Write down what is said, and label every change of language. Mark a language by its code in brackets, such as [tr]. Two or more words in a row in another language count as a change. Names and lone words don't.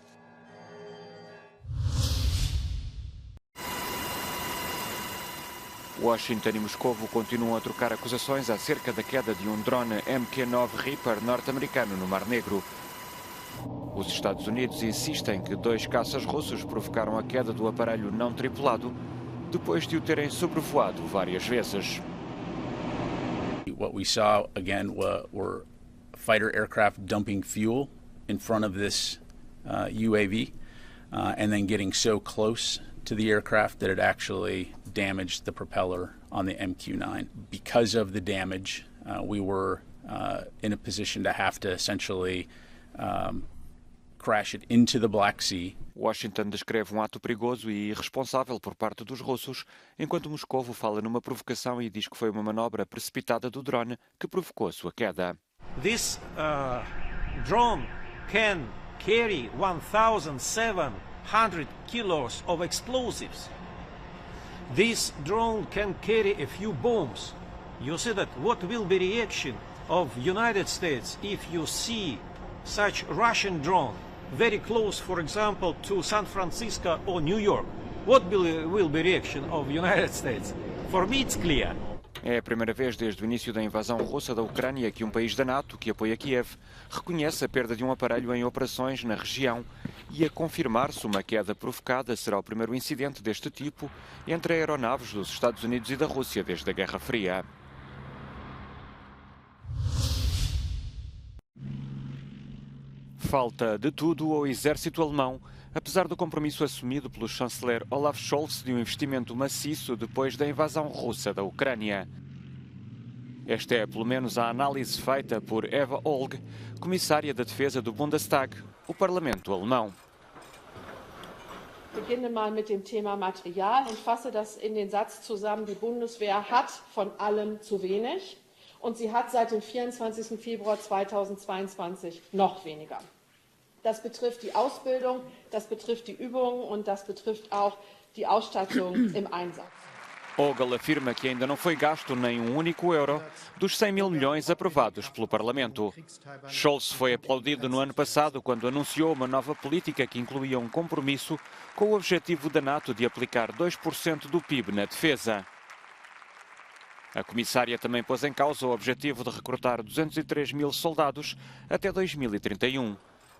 [pt] Washington e Moscovo continuam a trocar acusações acerca da queda de um drone MQ-9 Reaper norte-americano no Mar Negro. Os Estados Unidos insistem que 2 caças russos provocaram a queda do aparelho não tripulado depois de o terem sobrevoado várias vezes. [en] What we saw again were fighter aircraft dumping fuel in front of this UAV and then getting so close to the aircraft that it actually damaged the propeller on the MQ-9. Because of the damage, we were in a position to have to essentially crash it into the Black Sea. [pt] Washington descreve ato perigoso e irresponsável por parte dos russos, enquanto Moscovo fala numa provocação e diz que foi uma manobra precipitada do drone que provocou a sua queda. [en] This drone can carry 1,700 kilos of explosives. This drone can carry a few bombs. You see that what will be reaction of United States if you see such Russian drone very close, for example, to San Francisco or New York? What will be reaction of United States? For me it's clear. [pt] É a primeira vez desde o início da invasão russa da Ucrânia que um país da NATO, que apoia Kiev, reconhece a perda de um aparelho em operações na região e, a confirmar-se uma queda provocada, será o primeiro incidente deste tipo entre aeronaves dos Estados Unidos e da Rússia desde a Guerra Fria. Falta de tudo ao exército alemão, apesar do compromisso assumido pelo chanceler Olaf Scholz de um investimento maciço depois da invasão russa da Ucrânia. Esta é, pelo menos, a análise feita por Eva Olg, comissária da defesa do Bundestag, o Parlamento alemão. [de] Ich beginne mal mit dem Thema Material und fasse das in den Satz zusammen: Die Bundeswehr hat von allem zu wenig und sie hat seit dem 24. Februar 2022 noch weniger. Das betrifft die Ausbildung, das betrifft die Übungen und das betrifft auch die Ausstattung im Einsatz. [pt] Ogel afirma que ainda não foi gasto nem um único euro dos 100 mil milhões aprovados pelo Parlamento. Scholz foi aplaudido no ano passado quando anunciou uma nova política que incluía um compromisso com o objetivo da NATO de aplicar 2% do PIB na defesa. A comissária também pôs em causa o objetivo de recrutar 203 mil soldados até 2031.